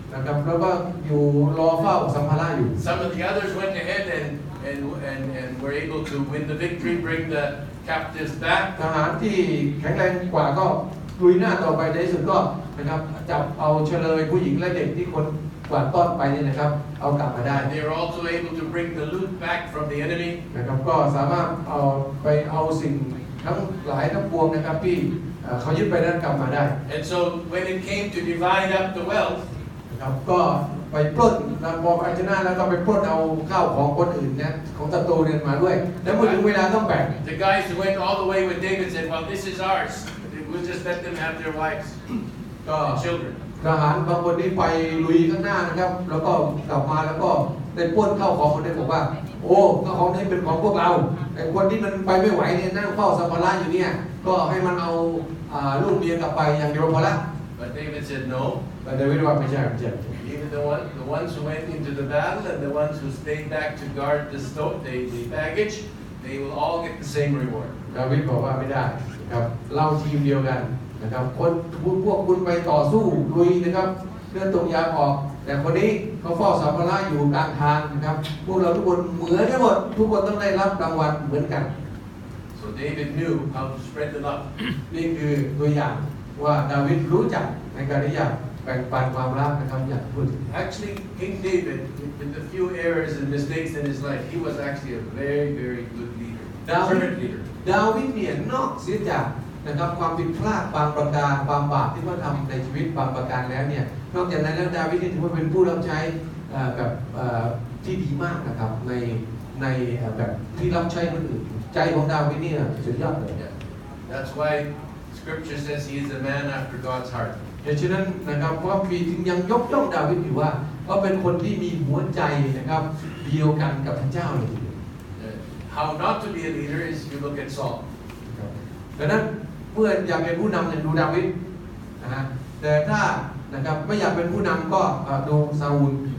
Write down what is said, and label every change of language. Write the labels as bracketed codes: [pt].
[th] นะครับแล้วก็อยู่รอเฝ้าสัมภาระอยู่ [en] Some of the others went ahead and were able to win the victory, bring the captives back. [th] ทหารที่แข็งแรงกว่าก็ลุยหน้าต่อไปในที่สุดก็นะครับจับเอาเฉลยผู้หญิงและเด็กที่คนกวาดต้อนไปนี่นะครับเอากลับมาได้ [en] And they were also able to bring the loot back from the enemy. [th] นะครับก็สามารถเอาสิ่งทั้งหลายทั้งปวงนะครับที่เขายึดไปนั้นกลับมาได้ [en] And so when it came to divide up the wealth, [th] นะครับก็ไปปล้นนะพอไปชนะแล้วก็ไปปล้นเอาข้าวของคนอื่นนะของศัตรูเนี่ยมาด้วยแล้วเมื่อถึงเวลาต้องแบ่ง [en] the guys who went all the way with David said, well, this is ours. We'll just let them have their wives [th] ก็ [en] and children. [th] ทหารบางคนที่ไปลุยข้างหน้านะครับแล้วก็กลับมาแล้วก็ได้ปล้นข้าวของคนนี้บอกว่าโอ้ข้าวของนี้เป็นของพวกเราไอ้คนที่มันไปไม่ไหวเนี่ยนั่งเฝ้าสัมภาระอยู่เนี่ยก็ให้มันเอาลูกเมียกลับไปอย่างเดียวพอละ [en] But David said, no. [th] แต่เดวิดว่าไม่ใช่ไม่ใช่ [en] Even the ones who went into the battle and the ones who stayed back to guard the baggage, they will all get the same reward. [th] ดาวิดบอกว่าไม่ได้นะครับเราทีมเดียวกันนะครับคนพวกคุณไปต่อสู้ลุยนะครับเลื่อนตรงยามออกแต่คนนี้เขาเฝ้าสัมภาระอยู่กลางทางนะครับพวกเราทุกคนเหมือนกันหมดทุกคนต้องได้รับรางวัลเหมือนกัน [en] So David knew how to spread the love. [th] นี่คือตัวอย่างว่าดาวิดรู้จักในการที่จะแบ่งปันความรักนะครับอย่างพูด [en] Actually, King David, with the few errors and mistakes in his life, he was actually a very, very good leader, servant leader. [th] ดาวิดเนี่ยนอกเสียจากนะครับความผิดพลาดบางประการความบาปที่เขาทำในชีวิตบางประการแล้วเนี่ยนอกจากนั้นแล้วดาวิดถือว่าเป็นผู้รับใช้แบบที่ดีมากนะครับในแบบที่รับใช้คนอื่นใจของดาวิดเนี่ยสุดยอดเลย [en] Yeah. That's why Scripture says he is a man after God's heart. [th] ดังนั้นนะครับเพราะปีถึงยังยกย่องดาวิดอยู่ว่าเขาเป็นคนที่มีหัวใจนะครับเดียวกันกับพระเจ้าเลยทีเดียว [en] How not to be a leader is you look at Saul. [th] ดังนั้นเมื่ออยากเป็นผู้นำเนี่ยดูดาวิดนะฮะแต่ถ้านะครับไม่อยากเป็นผู้นำก็ดูซาอูล